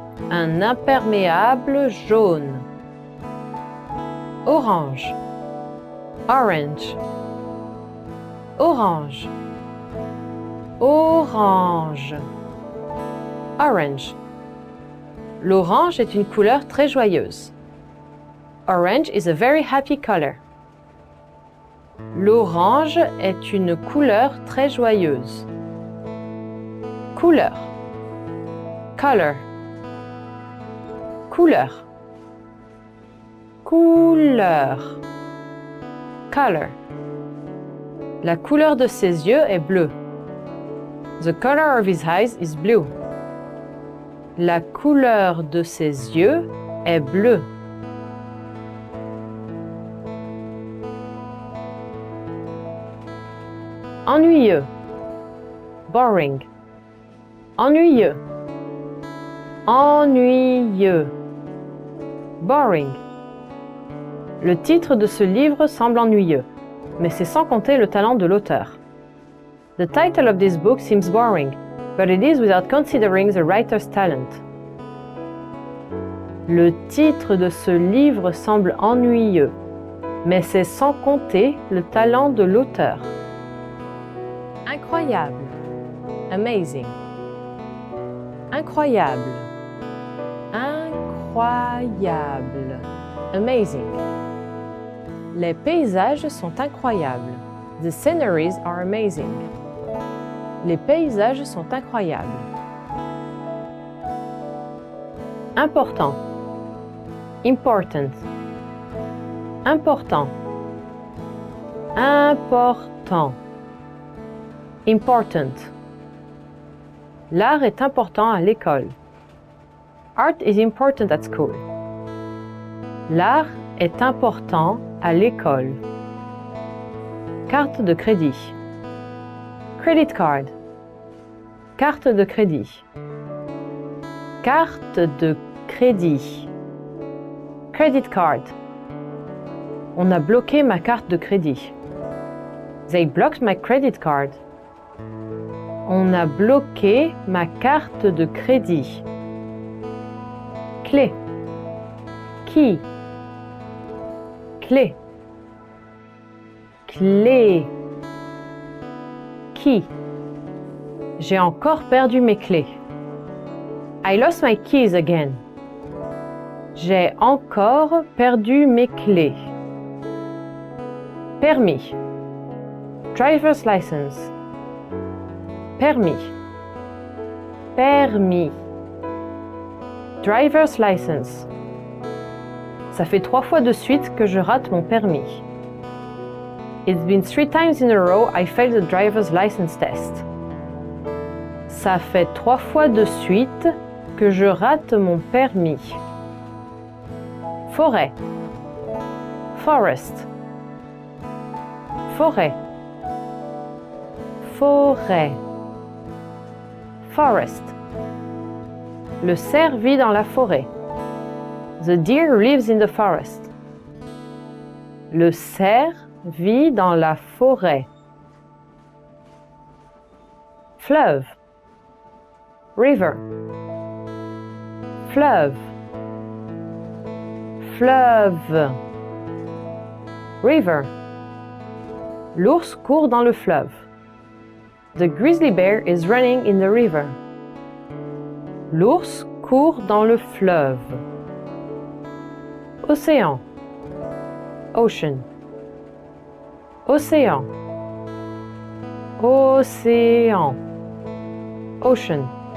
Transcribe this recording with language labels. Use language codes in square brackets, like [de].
[fr] Un imperméable jaune. Orange. Orange. Orange. Orange. Orange. L'orange est une couleur très joyeuse. [en] Orange is a very happy color. [fr] L'orange est une couleur très joyeuse. Couleur. Color. Couleur. Couleur. Color. La couleur de ses yeux est bleue. [en] The color of his eyes is blue. [fr] La couleur de ses yeux est bleue. Ennuyeux. Boring. Ennuyeux. Ennuyeux. Boring. Le titre de ce livre semble ennuyeux, mais c'est sans compter le talent de l'auteur. [en] The title of this book seems boring, but it is without considering the writer's talent. [fr] Le titre de ce livre semble ennuyeux, mais c'est sans compter le talent de l'auteur. Incroyable. Amazing. Incroyable. Incroyable. Amazing. Les paysages sont incroyables. [en] The sceneries are amazing. [fr] Les paysages sont incroyables. Important. Important. Important. Important. Important. L'art est important à l'école. [en] Art is important at school. [fr] L'art est important à l'école. Carte de crédit. Credit card. Carte de crédit. Carte de crédit. Credit card. On a bloqué ma carte de crédit. [en] They blocked my credit card. [fr] On a bloqué ma carte de crédit. Clé. Key. Clé. Clé. Key. J'ai encore perdu mes clés. [en] I lost my keys again. [fr] J'ai encore perdu mes clés. Permis. Driver's license. Permis. Permis. [en] Driver's license. [fr] Ça fait 3 fois de suite que je rate mon permis. [en] It's been 3 times in a row I failed the driver's license test. [fr] Ça fait 3 fois de suite que je rate mon permis. Forêt. Forest. Forêt. Forêt. Forest. Le cerf vit dans la forêt. [en] The deer lives in the forest. [fr] Le cerf vit dans la forêt. Fleuve. River. Fleuve. fleuve. River. L'ours court dans le fleuve. [en] The grizzly bear is running in the river. [fr] L'ours court dans le fleuve. Océan. Ocean. Océan. Océan. Ocean.